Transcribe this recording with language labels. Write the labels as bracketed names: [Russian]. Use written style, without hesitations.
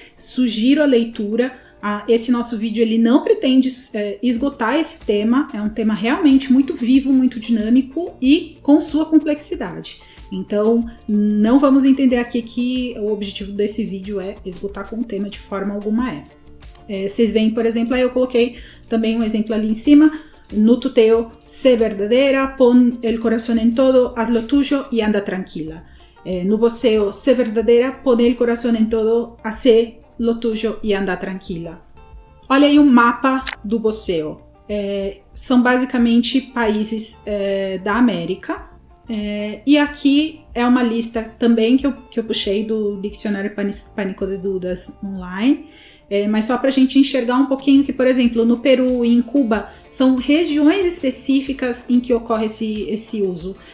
[Portuguese] Sugiro a leitura. Esse nosso vídeo ele não pretende esgotar esse tema, é um tema realmente muito vivo, muito dinâmico e com sua complexidade. Então, não vamos entender aqui que o objetivo desse vídeo é esgotar com o tema de forma alguma. Vocês veem, por exemplo, aí eu coloquei também um exemplo ali em cima. [Spanish] No tuteo, sé verdadera, pon el corazón en todo, haz lo tuyo y anda tranquila. No vosseo, sé verdadera, pon el corazón en todo, hace lo tuyo y anda tranquila. [Portuguese] Olha aí um mapa do vosseo. São basicamente países da América. E aqui é uma lista também que eu puxei do Dicionário Panhispânico de Dúvidas online. Mas só para a gente enxergar um pouquinho que, por exemplo, no Peru e em Cuba, são regiões específicas em que ocorre esse uso.